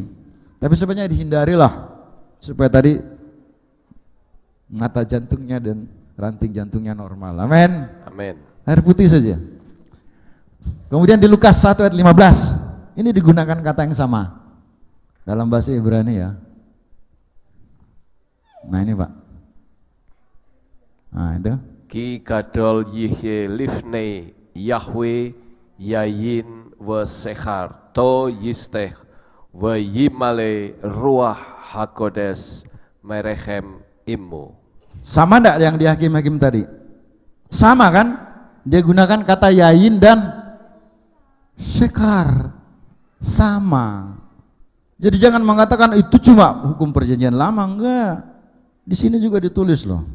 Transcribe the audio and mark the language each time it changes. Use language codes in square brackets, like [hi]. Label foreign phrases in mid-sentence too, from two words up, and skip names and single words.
[id] Tapi sebenarnya dihindarilah supaya tadi mata jantungnya dan ranting jantungnya normal. Amin. Amin. Air putih saja. Kemudian di Lukas 1 ayat 15, ini digunakan kata yang sama dalam bahasa Ibrani ya. Nah ini Pak. Nah itu. [he] כי גדול יהיה לפני יהוה יין ושכר לא ישתה וימלא רוח הקודש מרחם אמו. [id] Sama enggak yang di Hakim-Hakim tadi? Sama kan? Dia gunakan kata yayin dan sekar. Sama. Jadi jangan mengatakan itu cuma hukum perjanjian lama, enggak. Di sini juga ditulis loh.